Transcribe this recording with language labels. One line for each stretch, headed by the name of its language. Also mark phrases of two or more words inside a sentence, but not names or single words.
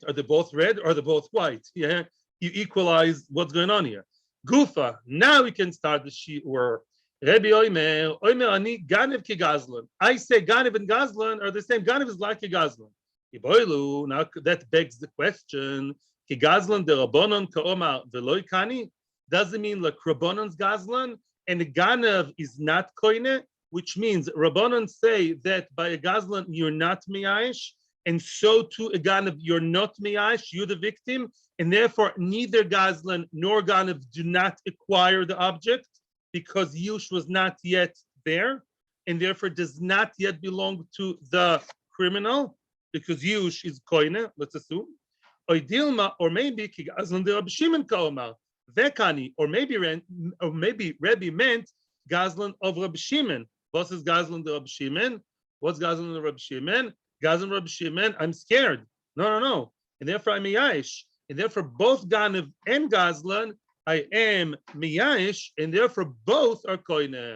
English: Are they both red or are they both white? Yeah, you equalize what's going on here. Gufa, now we can start the Shiur.
Hebrew: Rabbi Oimer ani Ganev ki Gazlan.
English: I say Ganev and Gazlan are the same. Ganev is like a Gazlan. Now that begs the question:
Aramaic: Ki Gazlan de Rabbanon kaoma veloy kani?
English: Does it mean like Rabbanon's Gazlan and the Ganev is not koine? Which means Rabbanon say that by a Gazlan you're not Meyash, and so too a Ganev you're not Meyash, you're the victim, and therefore neither Gazlan nor Ganev do not acquire the object because Yush was not yet there, and therefore does not yet belong to the criminal because Yush is koine. Let's assume, or maybe
Aramaic: ki Gazlan de Rabbi Shimon kaoma vekani,
English: or maybe Rebbe meant Gazlan of Rabbi Shimon. What is Gazlan de Rabbi Shimon? What's Gazlan de Rabbi Shimon? Gazlan Rabbi Shimon, I'm scared. No. And therefore I'm Meyash. And therefore both Ganev and Gazlan, I am Meyash, and therefore both are koine.